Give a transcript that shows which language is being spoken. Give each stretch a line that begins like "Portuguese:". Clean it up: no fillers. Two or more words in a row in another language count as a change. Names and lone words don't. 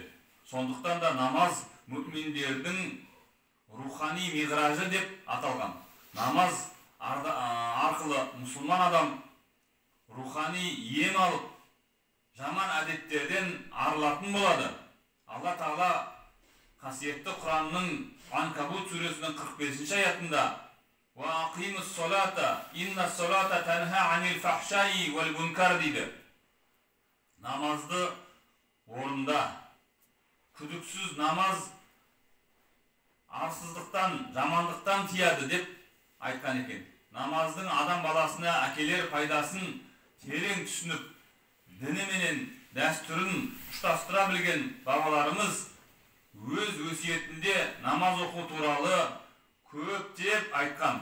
Kazakh: Сондықтан да намаз мүминдердің рухани миғражы деп аталған. Намаз арқылы мұсылман адам рухани ем алып, жаман әдеттерден арылатын болады. Алла Тағала қасиетті Құранның Анкабут сүресінің 45-ші аятында
Arabic: وَأَقِيمُ الصَّلَاةَ إِنَّ الصَّلَاةَ تَنْهَى عَنِ الْفَحْشَاءِ وَالْمُنْكَرِ
Kazakh: дейді. Намазды орында, күдіксіз намаз арсыздықтан, жамандықтан тияды деп айтқан екен. Намаздың адам баласына әкелер пайдасын терең түсініп, діні менен дәстүрін ұштастыра білген бабаларымыз өз өсиетінде намаз оқу туралы көптеп айтқан.